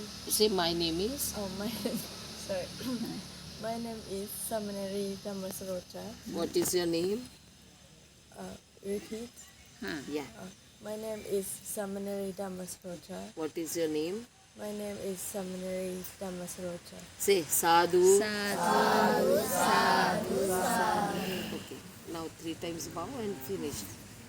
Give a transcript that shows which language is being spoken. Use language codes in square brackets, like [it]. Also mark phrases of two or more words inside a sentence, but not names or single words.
[en] Say my name is. Oh, my sorry. My name is Samaneri Dhammasaroja. What is your name? Repeat. हाँ Yeah. My name is Samaneri Dhammasaroja. What is your name? My name is Samaneri Dhammasaroja. Say sadhu. [pi] साधु साधु [en] Okay. Now 3 times bow and finished.